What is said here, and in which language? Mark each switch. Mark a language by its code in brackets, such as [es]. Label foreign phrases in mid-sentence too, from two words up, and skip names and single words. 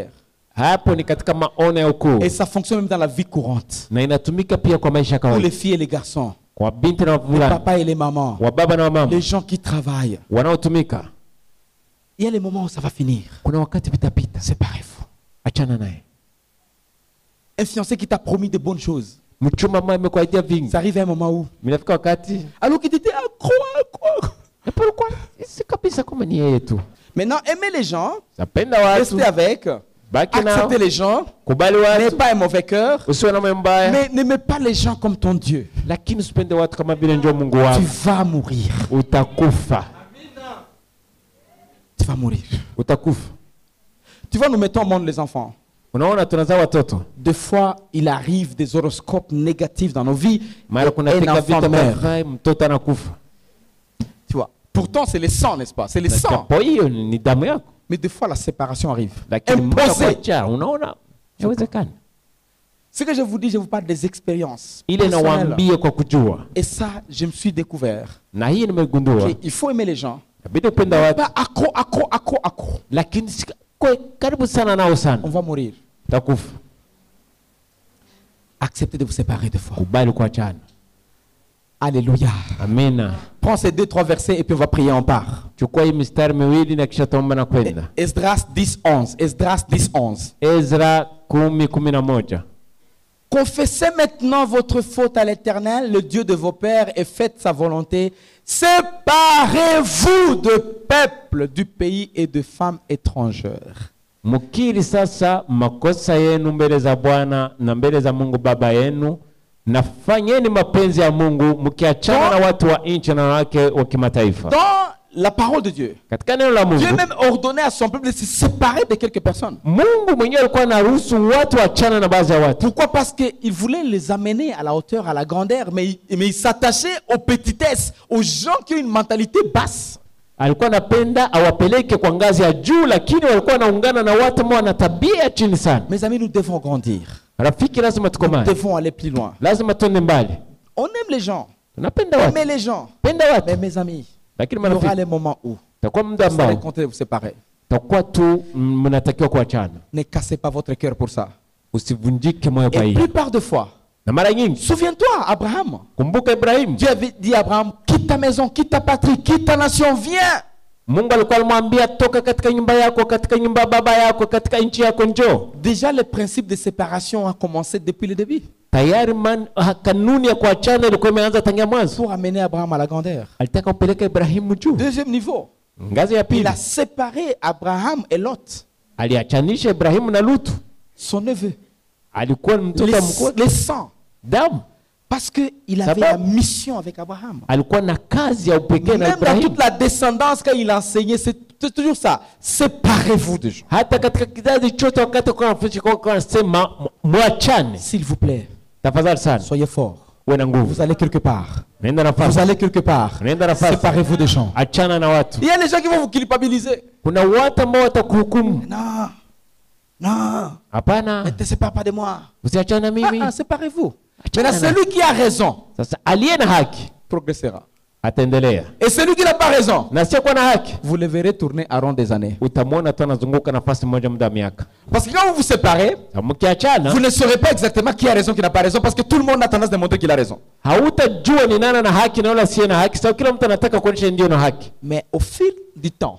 [sw] Hapo ni katika maono ya ukuu, [fr] Et ça fonctionne même dans la vie courante. [sw] na inatumika pia kwa maisha [fr] Pour les [sw] kawaida, [fr] filles et les garçons, [sw] kwa binti na [fr] les [sw] wavulana, [fr] papas et les mamans, [sw] wa baba na mama [fr] les gens qui travaillent. [sw] wanaotumika. [fr] Il y a les moments où ça va finir. [sw] Kuna wakati vitapita, [fr] Séparez-vous. [sw] achana naye. [fr] Un fiancé qui t'a promis de bonnes choses. [sw] Mchumba ambaye amekuaidia vingi. [fr] Ça arrive à un moment où, [sw] Minafika wakati, [fr] alors qu'il t'était accro. [sw] na pourquoi? Si kabisa kama ni yeye tu. [fr] Maintenant, aimer les gens, [sw] Zapenda watu, [fr] rester avec, [sw] baki nao, [fr] accepter les gens, [sw] kubali [fr] n'aie [sw] watu, [fr] pas un mauvais cœur, [sw] usiwe na moyo mbaya, [fr] mais n'aimez pas les gens comme ton Dieu. [sw] lakini usipende watu kama vile ndio Mungu [fr] Tu [sw] wako. [fr] vas mourir. [sw] Utakufa. [fr] Tu vas mourir. [sw] Utakufa. [fr] Tu vois, nous mettons au monde les enfants. [sw] Unaona tunazaa watoto. [fr] Des fois, il arrive des horoscopes négatifs dans nos vies. [sw] Mara [fr] Et [sw] kuna [fr] un [sw] fika [fr] enfant [sw] vita [fr] meurt. [sw] mbaya, mtoto anakufa. [fr] Tu vois. Pourtant, c'est les sangs, n'est-ce pas? C'est les sangs. [sw] Japo hiyo ni damu yako. [fr] Mais des fois, la séparation arrive. [sw] Lakini mmoja [fr] Imposée. [sw] kuacha, unaona? Haiwezekani. [fr] Ce que je vous dis, je vous parle des expériences [sw] Ile [fr] personnelles. [sw] nawaambia kwa kujua. [fr] Et ça, je me suis découvert. [sw] Na hii nimegundua. [fr] Il faut aimer les gens. [sw] Inabidi upenda watu. [fr] Pas accro. [sw] Lakini karibu sana nao sana. [fr] On va mourir. [sw] Utakufa. [fr] Acceptez de vous séparer des fois. [sw] Kubali kuachana. [fr] Alléluia. [sw] Amina. [fr] Prends ces 2-3 versets et puis on va prier en part. [sw] Chukua hii mistari miwili na kisha tuomba na kwenda. [fr] Esdras 10:11. Esdras 10:11. [sw] Ezra 10:11. [fr] Confessez maintenant votre faute à l'Éternel, le Dieu de vos pères, et faites sa volonté. Séparez-vous de peuple, du pays et de femmes étrangères. [sw] Mukiri sasa makosa yenu mbele za Bwana na mbele za Mungu Baba yenu, na fanyeni mapenzi ya Mungu mkiachana na watu wa nchi na wake wa kimataifa. [fr] Dans la parole de Dieu, [sw] Katika neno la Mungu, [fr] Dieu même ordonnait à son peuple de se séparer de quelques personnes. [sw] Mungu mwenyewe alikuwa anaruhusu watu waachane na baadhi ya watu. [fr] Pourquoi? Parce qu'il voulait les amener à la hauteur, à la grandeur, mais il s'attachait aux petitesses, aux gens qui ont une mentalité basse. [sw] Alikuwa anapenda awapeleke kwa ngazi ya juu, lakini walikuwa wanaungana na watu ambao wana tabia chini sana. [fr] Mes amis, nous devons grandir. [sw] Rafiki, lazima [fr] Nous [sw] tukomane. [fr] devons aller plus loin. [sw] Lazima tuende mbali. [fr] On aime les gens. [sw] Tunapenda watu. [fr] Aimer les gens. [sw] Penda [fr] Mais [sw] watu. [fr] mes amis, [sw] Lakini [fr] il y aura [sw] marafiki, [fr] les moments où [sw] takuwa muda [fr] vous allez [sw] ambao [fr] compter de vous séparer. [sw] takuwa tu mnatakiwa kuachana. [fr] Ne cassez pas votre cœur pour ça. [sw] Usivunjike moyo kwa [fr] Et [sw] hiyo. [fr] plupart de fois, [sw] Na mara nyingi [fr] souviens-toi, Abraham. [sw] kumbuka Ibrahimu. [fr] Dieu avait dit à Abraham, quitte ta maison, quitte ta patrie, quitte ta nation, viens. [sw] Mungu alikuwa alimwambia toka katika nyumba yako, katika nyumba ya baba yako, katika nchi yako njoo. [fr] Déjà, le principe de séparation a commencé depuis le début. [sw] Tayari kanuni ya kuachana ilikuwa imeanza tangia mwanzo. [fr] Pour amener Abraham à la grandeur. [sw] Alitaka upeleke Ibrahimu juu. [fr] Deuxième niveau, [sw] Ngazi ya [fr] il [sw] pili, [fr] a séparé Abraham et Lot, [sw] aliachanisha Ibrahimu na Lutu. [fr] son neveu, [sw] Alikuwa mtoto mkuu, [fr] les sangs. [sw] damu. [fr] Parce qu'il avait la mission avec Abraham. [sw] Alikuwa na kazi ya upekee na [fr] Même dans [sw] Ibrahimu. [fr] toute la descendance, quand il enseignait, c'est toujours ça. Séparez-vous des gens. [sw] Hata katika kizazi chote wakati kwa mfundisho kwa anasema mwachane. [fr] S'il vous plaît, [sw] Tafadhali sana. [fr] soyez forts. [sw] Uwe na nguvu. [fr] Vous allez quelque part. [sw] Nenda [fr] Vous [sw] nafasi. [fr] allez quelque part. [sw] Nenda nafasi. [fr] Séparez-vous des gens. [sw] Achana na watu. [fr] Il y a des gens qui vont vous culpabiliser. [sw] Kuna watu ambao watakuhukumu. [fr] Non, non, [sw] Hapana. [fr] ne te sépare pas de moi. [sw] Usiachane na mimi. [fr] Séparez-vous. [sw] Achana [fr] Maintenant, [sw] na- [fr] celui qui a raison [sw] Sasa aliye na haki [fr] progressera. [sw] ataendelea. [fr] Et celui qui n'a pas raison, [sw] Na sio kwa na haki, [fr] vous le verrez tourner à rond des années. [sw] utamwona tu anazunguka nafasi moja muda wa miaka. [fr] Parce que quand vous vous séparez, [sw] Mkiachana, [fr] vous ne saurez pas exactement qui a raison, qui n'a pas raison, parce que tout le monde a tendance de montrer qu'il a raison. [sw] hautajua ni nani na haki na wala siye na haki. Sababu kila mtu anataka kuonyesha ndio na haki. [fr] Mais au fil du temps,